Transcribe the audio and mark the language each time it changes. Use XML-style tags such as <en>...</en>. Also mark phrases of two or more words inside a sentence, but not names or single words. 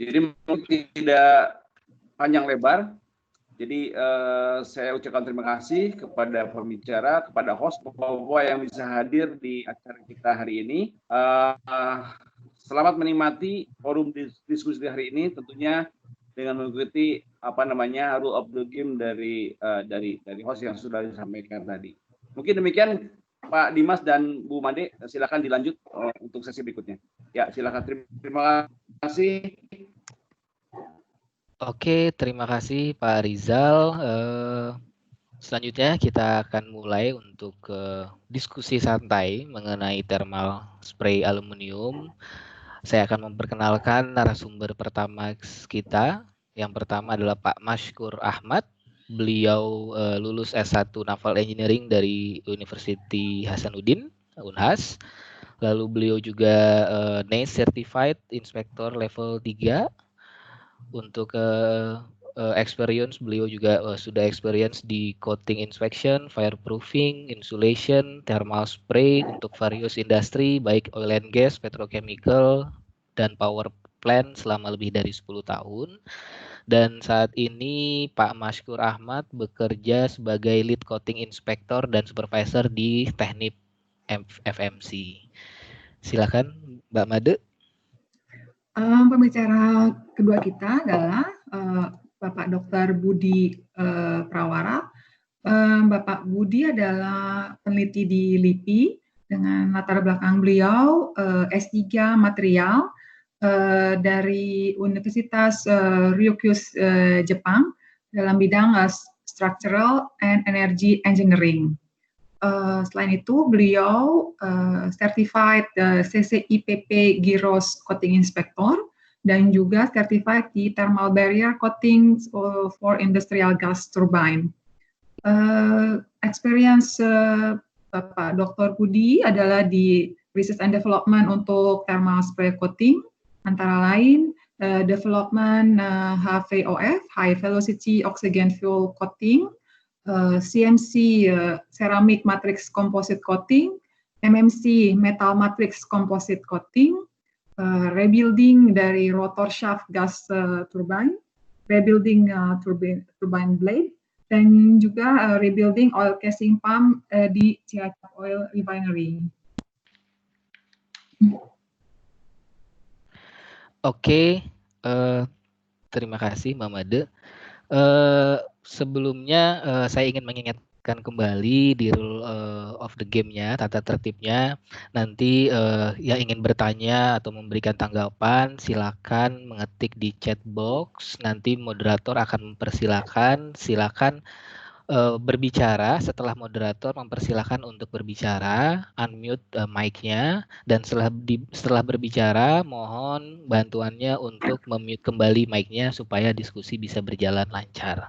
<id>Jadi tidak panjang lebar. Jadi saya ucapkan terima kasih kepada pembicara, kepada host, bapak-bapak yang bisa hadir di acara kita hari ini. Selamat menikmati forum diskusi hari ini, tentunya dengan mengikuti</id> <en>rule of the game</en> <id>dari host yang sudah disampaikan tadi. Mungkin demikian Pak Dimas dan Bu Made, silakan dilanjut untuk sesi berikutnya. Ya, silakan. Terima kasih. Oke, terima kasih Pak Rizal. Selanjutnya kita akan mulai untuk diskusi santai mengenai</id> <en>thermal spray aluminium.</en> <id>Saya akan memperkenalkan narasumber pertama kita. Yang pertama adalah Pak Maskur Ahmad. Beliau lulus S1</id> <en>Naval Engineering</en> <id>dari University Hasanuddin, Unhas. Lalu beliau juga</id> <en>NACE Certified Inspector Level 3.</en> <id>Untuk experience, beliau juga sudah experience di</id> <en>coating inspection,</en> <id>fireproofing, insulation,</id> <en>thermal spray</en> <id>untuk various industri, baik</id> <en>oil and gas,</en> <id>petrochemical, dan power plant selama lebih dari 10 tahun. Dan saat ini Pak Maskur Ahmad bekerja sebagai</id> <en>lead coating inspector</en> <id>dan supervisor di Teknik FMC. Silakan Mbak Made. Pembicara kedua kita adalah Bapak Dr. Budi Prawara. Bapak Budi adalah peneliti di LIPI dengan latar belakang beliau S3 Material dari Universitas Ryukyus Jepang dalam bidang</id> <en>Structural and Energy Engineering.</en> <id>Selain itu, beliau</id> <en>certified CCIPP Gyros Coating Inspector</en> <id>dan juga certified di</id> <en>thermal barrier coating for industrial gas turbine.</en> <id>Experience Bapak Dr. Budi adalah di</id> <en>research and development</en> <id>untuk</id> <en>thermal spray coating,</en> <id>antara lain</id> <en>development HVOF, high velocity oxygen fuel coating, CMC ceramic matrix composite coating, MMC metal matrix composite coating, rebuilding dari rotor shaft gas turbine, rebuilding turbine blade,</en> <id>dan juga</id> <en>rebuilding oil casing pump di Cilacap Oil Refinery.</en> <id>Oke, terima kasih Mbak Made. Sebelumnya saya ingin mengingatkan kembali di</id> <en>rule of the game-</en> <id>nya, tata tertibnya. Nanti yang ingin bertanya atau memberikan tanggapan, silakan mengetik di</id> <en>chat box.</en> <id>Nanti moderator akan mempersilakan, silakan berbicara. Setelah moderator mempersilahkan untuk berbicara, unmute mic-nya, dan setelah berbicara mohon bantuannya untuk memute kembali mic-nya supaya diskusi bisa berjalan lancar.</id>